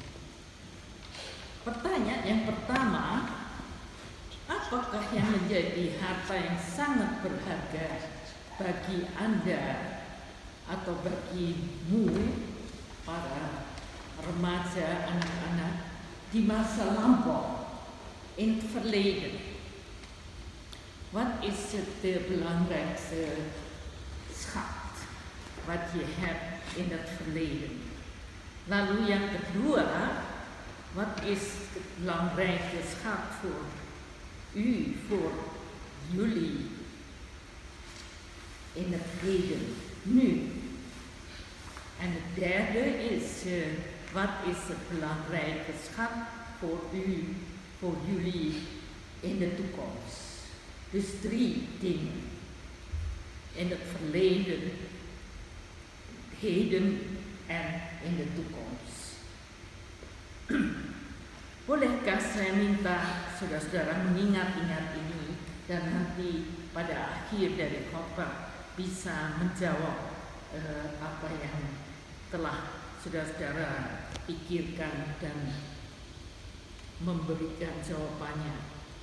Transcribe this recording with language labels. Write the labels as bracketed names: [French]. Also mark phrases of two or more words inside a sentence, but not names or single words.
[Indonesian] Pertanyaan yang pertama, apakah yang menjadi harta yang sangat berharga bagi Anda atau bagimu, para remaja, anak-anak di masa lampau, [Dutch] in het verleden? Wat is het belangrijkste schat wat je hebt in het verleden? [Indonesian] Lalu yang kedua, [Dutch] wat is het belangrijkste schat voor u, voor jullie in het heden, nu? En het derde is, wat is het belangrijkste schat voor u, voor jullie in de toekomst? Dus 3 dingen. In het verleden, heden en in de toekomst. [Indonesian] Bolehkah saya minta saudara-saudara mengingat-ingat ini dan nanti pada akhir dari khotbah bisa menjawab apa yang telah saudara-saudara pikirkan dan memberikan jawabannya.